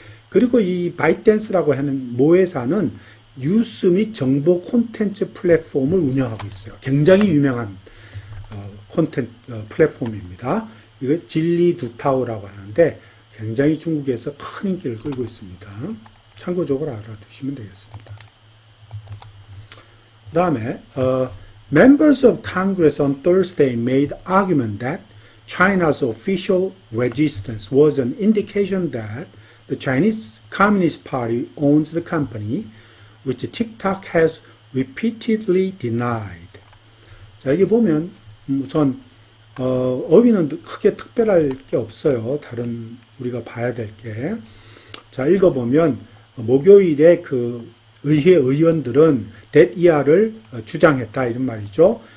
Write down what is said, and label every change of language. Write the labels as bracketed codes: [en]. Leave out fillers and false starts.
[ko] 그리고 이 ByteDance라고 하는 모회사는 뉴스 및 정보 콘텐츠 플랫폼을 운영하고 있어요. 굉장히 유명한 콘텐츠 플랫폼입니다. 이거 진리두타오라고 하는데 굉장히 중국에서 큰 인기를 끌고 있습니다. 참고적으로 알아두시면 되겠습니다. 그 다음에 [en] Members of Congress on Thursday made argument that China's official resistance was an indication that the Chinese Communist Party owns the company, which TikTok has repeatedly denied. [ko] 자, 여기 보면 우선 어휘는 크게 특별할 게 없어요. 다른 우리가 봐야 될 게. 자, 읽어보면 목요일에 그 의회 의원들은 that 주장했다 이런 말이죠.